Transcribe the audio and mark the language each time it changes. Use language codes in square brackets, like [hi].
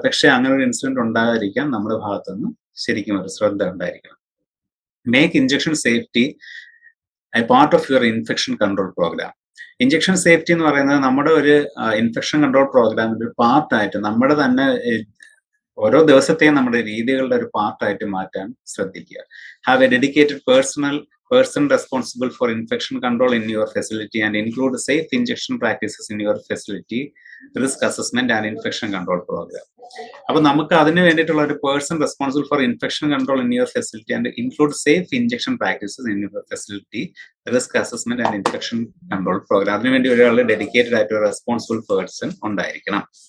[ml] പക്ഷെ അങ്ങനെ ഒരു ഇൻസിഡന്റ് ഉണ്ടാകാതിരിക്കാൻ നമ്മുടെ ഭാഗത്തുനിന്ന് ശരിക്കും ഒരു ശ്രദ്ധ ഉണ്ടായിരിക്കണം. [en] Make injection safety a part of your infection control program. [ml] Injection safety എന്ന് പറയുന്നത് നമ്മുടെ ഒരു ഇൻഫെക്ഷൻ കൺട്രോൾ പ്രോഗ്രാമിന്റെ ഒരു പാർട്ടായിട്ട് നമ്മുടെ തന്നെ ഓരോ ദിവസത്തെയും നമ്മുടെ രീതികളുടെ ഒരു പാർട്ടായിട്ട് മാറ്റാൻ ശ്രദ്ധിക്കുക. [en] Have a dedicated person responsible for infection control in your facility and include safe injection practices in your facility, risk assessment and infection control program. [ml] അപ്പോൾ നമുക്ക് അതിന് വേണ്ടിയിട്ടുള്ള ഒരു [en] Person responsible for infection control in your facility and include safe injection practices in your facility, risk assessment and infection control program. [ml] അതിനുവേണ്ടി ഒരാൾ dedicated ആയിട്ട് ഒരു responsible person ഉണ്ടായിരിക്കണം.